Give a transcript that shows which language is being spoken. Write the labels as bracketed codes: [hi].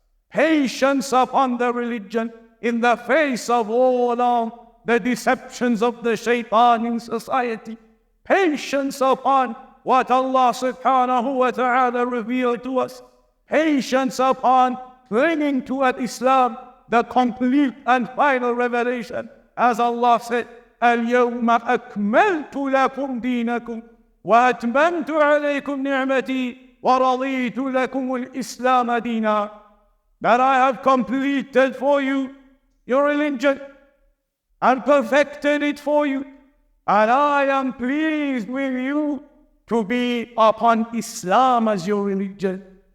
[en] patience upon the religion in the face of all of the deceptions of the shaitan in society, patience upon what Allah subhanahu wa ta'ala revealed to us, patience upon clinging to Islam, the complete and final revelation. [ar] As Allah said, الْيَوْمَ أَكْمَلْتُ لَكُمْ دِينَكُمْ وَأَتْمَمْتُ عَلَيْكُمْ نِعْمَتِي وَرَضِيتُ لَكُمُ الْإِسْلَامَ دِينًا, [en] that I have completed for you your religion and perfected it for you, and I am pleased with you to be upon Islam as your religion.